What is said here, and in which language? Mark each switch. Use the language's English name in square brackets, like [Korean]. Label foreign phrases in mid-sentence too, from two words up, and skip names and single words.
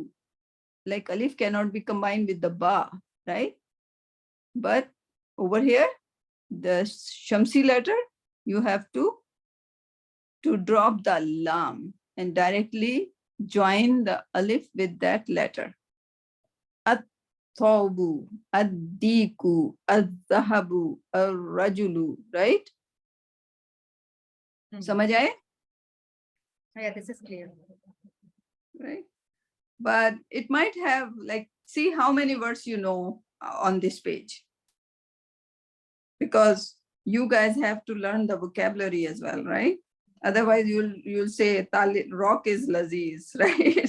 [English] Like alif cannot be combined with the ba, right? But over here, the Shamsi letter, you have to drop the lam and directly join the alif with that letter. [Arabic] الثوب، الديك، الذهب، الرجل, [English] right? [Urdu] سمجھ آئے? [English] Yeah, this is clear. Right? But it might have, like, see how many words you know on this page. Because you guys have to learn the vocabulary as well, right? Otherwise, you'll say rock is laziz, right?